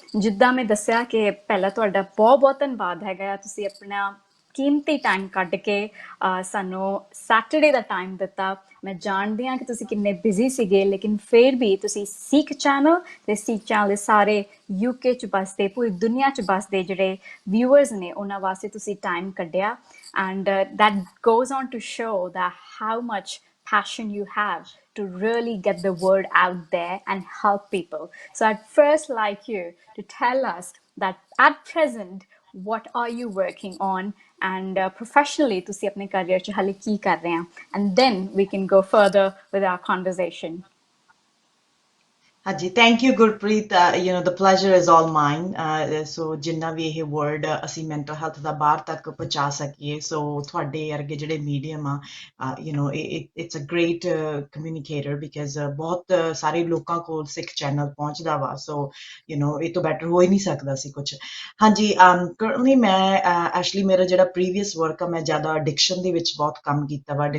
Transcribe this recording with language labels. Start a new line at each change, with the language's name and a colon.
Punjabi: ਜਿੱਦਾਂ ਮੈਂ ਦੱਸਿਆ ਕਿ ਪਹਿਲਾਂ ਤੁਹਾਡਾ ਬਹੁਤ ਬਹੁਤ ਧੰਨਵਾਦ ਹੈਗਾ, ਤੁਸੀਂ ਆਪਣਾ ਕੀਮਤੀ ਟਾਈਮ ਕੱਢ ਕੇ ਸਾਨੂੰ ਸੈਟਰਡੇ ਦਾ ਟਾਈਮ ਦਿੱਤਾ। ਮੈਂ ਜਾਣਦੀ ਹਾਂ ਕਿ ਤੁਸੀਂ ਕਿੰਨੇ ਬਿਜ਼ੀ ਸੀਗੇ, ਲੇਕਿਨ ਫਿਰ ਵੀ ਤੁਸੀਂ ਸਿੱਖ ਚੈਨਲ ਤੇ ਸਿੱਖ ਚੈਨਲ ਦੇ ਸਾਰੇ ਯੂਕੇ 'ਚ ਵੱਸਦੇ, ਪੂਰੀ ਦੁਨੀਆ 'ਚ ਵੱਸਦੇ ਜਿਹੜੇ ਵਿਊਅਰਸ ਨੇ ਉਹਨਾਂ ਵਾਸਤੇ ਤੁਸੀਂ ਟਾਈਮ ਕੱਢਿਆ।
English: And that goes on to show that how much passion you have to really get the word out there and help people. So I'd first like you to tell us that at present, what are you working on and professionally
Punjabi: ਤੁਸੀਂ ਆਪਣੇ career 'ਚ ਹਾਲੇ ਕੀ ਕਰ ਰਹੇ ਆ,
English: and then we can go further with our conversation.
Punjabi: ਹਾਂਜੀ, thank you Gurpreet.
English: the pleasure is all mine.
Punjabi: ਸੋ ਜਿੰਨਾ ਵੀ ਇਹ ਵਰਡ ਅਸੀਂ ਮੈਂਟਲ ਹੈਲਥ ਦਾ ਬਾਹਰ ਤੱਕ ਪਹੁੰਚਾ ਸਕੀਏ, ਸੋ ਤੁਹਾਡੇ ਵਰਗੇ ਜਿਹੜੇ ਮੀਡੀਅਮ ਆ
English: it's a great communicator,
Punjabi: because ਬਹੁਤ ਸਾਰੇ ਲੋਕਾਂ ਕੋਲ ਸਿੱਖ ਚੈਨਲ ਪਹੁੰਚਦਾ ਵਾ। ਸੋ ਇਹ ਤੋਂ ਬੈਟਰ ਹੋ ਹੀ ਨਹੀਂ ਸਕਦਾ ਸੀ ਕੁਝ। ਹਾਂਜੀ, ਕਰੰਟਲੀ ਮੈਂ ਐਕਚੁਅਲੀ ਮੇਰਾ ਜਿਹੜਾ ਪ੍ਰੀਵੀਅਸ ਵਰਕ ਆ, ਮੈਂ ਜ਼ਿਆਦਾ ਐਡਿਕਸ਼ਨ ਦੇ ਵਿੱਚ ਬਹੁਤ ਕੰਮ ਕੀਤਾ ਵਾ।